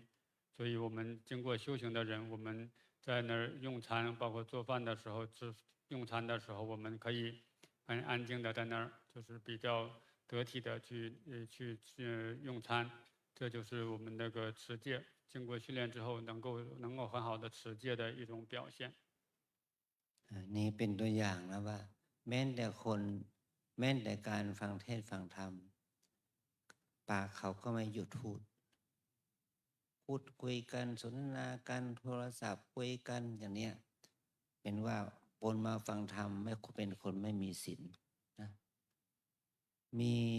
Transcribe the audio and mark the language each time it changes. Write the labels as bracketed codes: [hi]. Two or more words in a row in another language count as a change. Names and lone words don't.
[zh] 所以我们经过修行的人，我们在那儿用餐，包括做饭的时候用餐的时候，我们可以很安静的在那儿，就是比较得体的去用餐。这就是我们那个持戒，经过训练之后能够很好的持戒的一种表现。 [th] นี่เป็นตัวอย่างนะว่าแม้แต่การฟังเทศน์ฟังธรรมปากเขาก็ไม่หยุดพูดคุยกันสนทนากันโทรศัพท์คุยกันอย่างเนี้ยเป็นว่าปนมาฟังธรรมไม่เป็นคนไม่มีศีลนะมี